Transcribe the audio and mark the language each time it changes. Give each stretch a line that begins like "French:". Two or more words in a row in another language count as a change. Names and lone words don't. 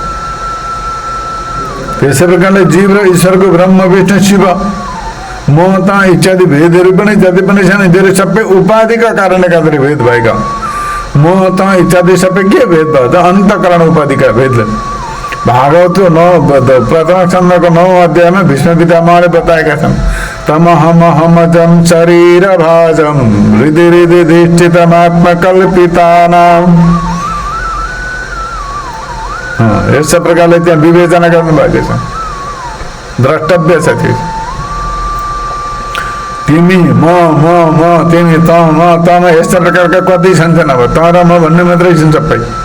Nepali: त्यसै प्रकारले जीव र ईश्वरको ब्रह्म विष्णु शिव मोहता इत्यादि भेदहरू पनि जति पनि छन् यिनीहरू सबै उपाधिका कारणले गर्दाखेरि भेद भएका। मोहता इत्यादि सबै के भेद भयो त? अन्तःकरण उपाधिका भेदले। भागवत 9 प्रथम स्कन्धको 9 अध्यायमा भीष्म पितामहले बताएका छन्,
Sanskrit: तमहमहमजं शरीर भाजं हृदि हृदि धिष्ठितमात्मकल्पितानाम्।
Nepali: यस प्रकारले त्यहाँ विवेचना गर्नुभएको छ, द्रष्टव्य छ। तिमी म तिमी त म तमा यस्ता प्रकारका कति छन् अब त र म भन्ने मात्रै छन् सबै।